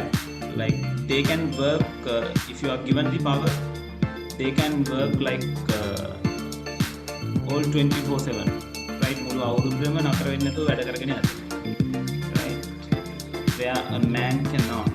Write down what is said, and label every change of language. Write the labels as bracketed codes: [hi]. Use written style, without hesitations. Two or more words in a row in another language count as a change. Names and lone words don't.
[en] Like they can work if you are given the power, they can work like all 24/7, right? [si] මුළු අවුරුද්දම නතර වෙන්නේ නැතුව වැඩ කරගෙන යනවා, [en] right? Where a man cannot.